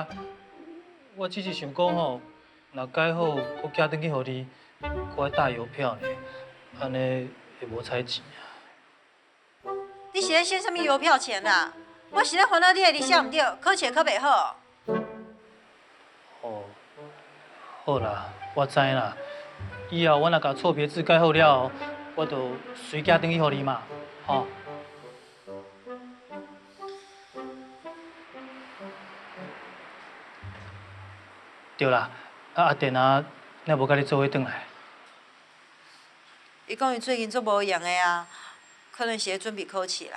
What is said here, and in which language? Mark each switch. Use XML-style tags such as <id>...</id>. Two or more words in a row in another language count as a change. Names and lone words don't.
<nan>我只是想讲吼，若改好，我寄转去互你，我还带邮票呢，安尼会无采钱啊。你是咧省什么邮票钱啊？我是咧烦恼你的字写毋对，考试考袂好。哦，好啦，我知啦。以后我若甲错别字改好了后，我就随寄转去互你嘛，吼。对啦，阿电啊，哪无甲你做伙转来？伊讲伊最近做无闲的啊，可能是咧准备考试啦。</nan>